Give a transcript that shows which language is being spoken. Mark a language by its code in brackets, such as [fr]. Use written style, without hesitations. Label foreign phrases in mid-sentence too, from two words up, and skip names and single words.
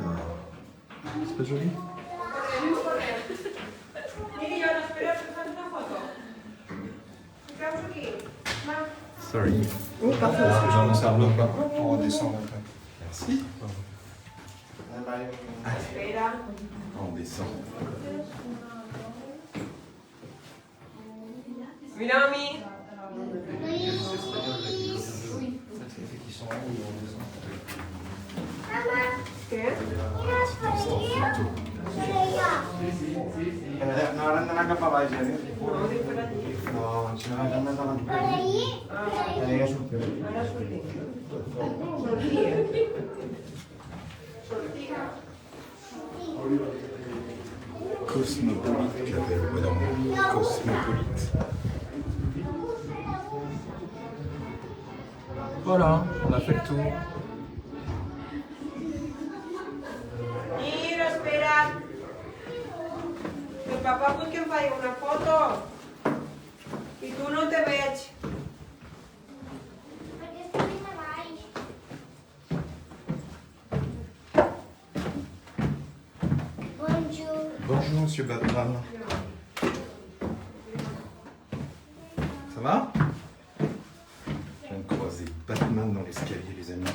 [fr] C'est pas joli? Sorry. Oh, parfait. Parce que j'en observe pas. On redescend un peu. Merci. On descend. Minami. [es] ¿Qué? [ca] No, ara hem d'anar cap a baix, eh? No, dic per allí. No, ens hem d'anar davant. Ja sortim. Ara sortim. Sortia. Sortia. [fr] Cosmopolite, j'appelle le bonhomme. Cosmopolite. Voilà, on a fait le tour. [ca] Mira, espera. El papá vull que em faci una foto. I tu no te veig. Perquè estem més a baix. [fr] Bonjour. Bonjour, monsieur Batman. Ça va? Je viens de croiser Batman dans l'escalier, les amis.